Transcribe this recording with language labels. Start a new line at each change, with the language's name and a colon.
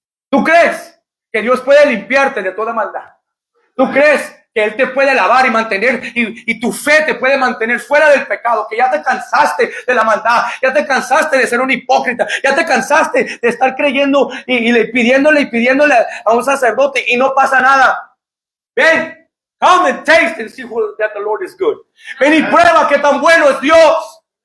Spanish: ¿Tú crees que Dios puede limpiarte de toda maldad? ¿Tú crees que Él te puede lavar y mantener, y tu fe te puede mantener fuera del pecado? Que ya te cansaste de la maldad, ya te cansaste de ser un hipócrita, ya te cansaste de estar creyendo y pidiéndole a un sacerdote y no pasa nada.
English: Ven, come and taste and see that the Lord is good.
Spanish: Ven y prueba que tan bueno es Dios.